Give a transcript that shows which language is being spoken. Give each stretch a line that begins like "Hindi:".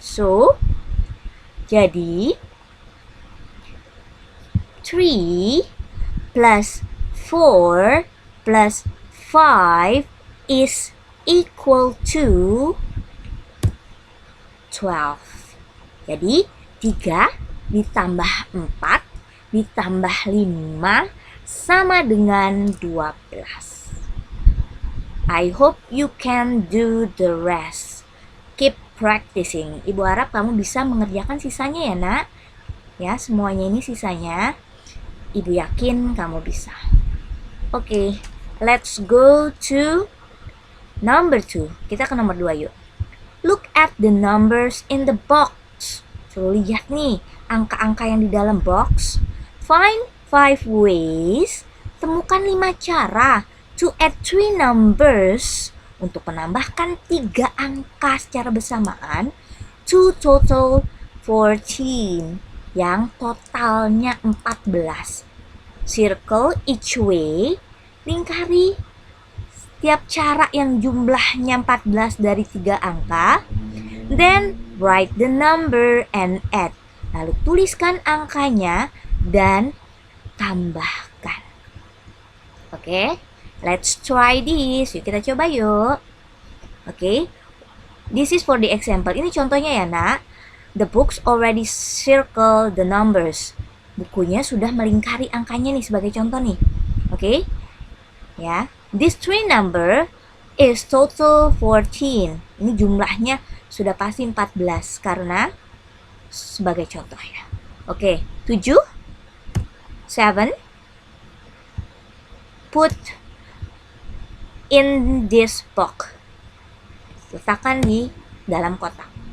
English: So,
Indonesian: jadi
English: 3 plus 4 plus 5 is equal to 12.
Indonesian: Jadi 3 ditambah 4 ditambah 5 sama dengan 12.
English: I hope you can do the rest. Keep practicing.
Indonesian: Ibu harap kamu bisa mengerjakan sisanya ya nak. Ya, semuanya ini sisanya. Ibu yakin kamu bisa.
English: Okay, let's go to number 2.
Indonesian: Kita ke nomor 2 yuk.
English: Look at the numbers in the box.
Indonesian: Suruh lihat nih angka-angka yang di dalam box.
English: Find 5 ways.
Indonesian: Temukan 5 cara
English: to add 3 numbers,
Indonesian: untuk menambahkan 3 angka secara bersamaan,
English: to total 14,
Indonesian: yang totalnya 14.
English: Circle each way,
Indonesian: lingkari setiap cara yang jumlahnya 14 dari 3 angka.
English: Then write the number and add.
Indonesian: Lalu tuliskan angkanya dan tambahkan.
English: Oke? Let's try this.
Indonesian: Yuk kita coba yuk.
English: Okay. This is for the example.
Indonesian: Ini contohnya ya nak.
English: The books already circle the numbers.
Indonesian: Bukunya sudah melingkari angkanya nih sebagai contoh nih. Oke. Ya.
English: This three number is total 14.
Indonesian: Ini jumlahnya sudah pasti 14 karena sebagai contoh ya.
English: Oke, 7, 7, put in this box.
Indonesian: Letakkan di dalam kotak.